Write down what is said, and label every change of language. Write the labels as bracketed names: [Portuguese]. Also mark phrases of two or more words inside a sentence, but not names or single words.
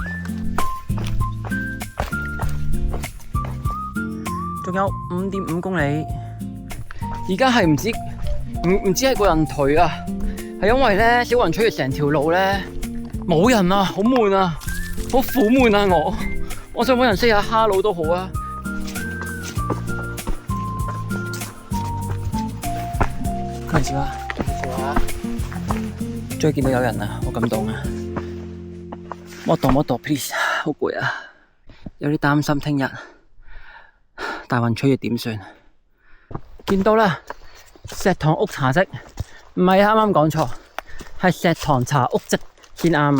[Cantonese] 仲有5.5公里，而家係唔知係個人頹啊，係因為咧小雲取悅成條路咧冇人啊，好悶啊，好苦悶啊！我想搵人 say 下 hello 都好啊。こんにちは，終於見到有人啊，好感動啊！摩托 please， 好攰啊，有啲擔心聽日。大雲取悅點算？見到啦，石塘屋茶漬，唔係啱啱講錯，係石塘茶屋漬先啱啊！